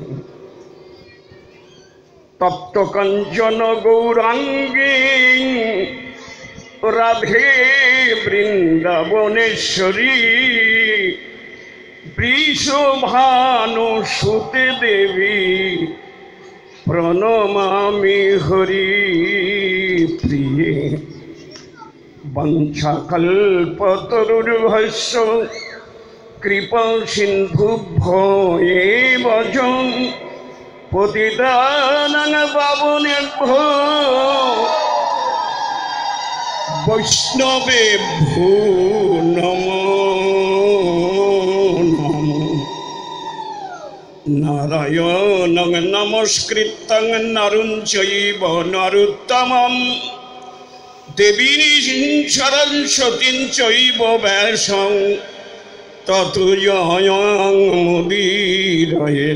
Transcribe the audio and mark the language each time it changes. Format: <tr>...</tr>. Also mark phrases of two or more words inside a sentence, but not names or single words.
<sa>তপ্ত কাঞ্চন গৌরাঙ্গী রাধে বৃন্দাবনেশ্বরী বৃষভানু সুতে দেবী প্রণমামি হরি প্রিয়ে। বঞ্ছাকল্পতরুর্ভস্য কৃপা সিন্ধুভ্যো এব চ পতিতানাং পাবনেভ্যো বৈষ্ণবেভ্যো নমো নমঃ। নারায়ণং নমস্কৃত্যং নরং চৈব নরোত্তমং দেবীং সরস্বতীং চৈব ব্যাসং ততো জয়মুদীরয়েৎ।</sa>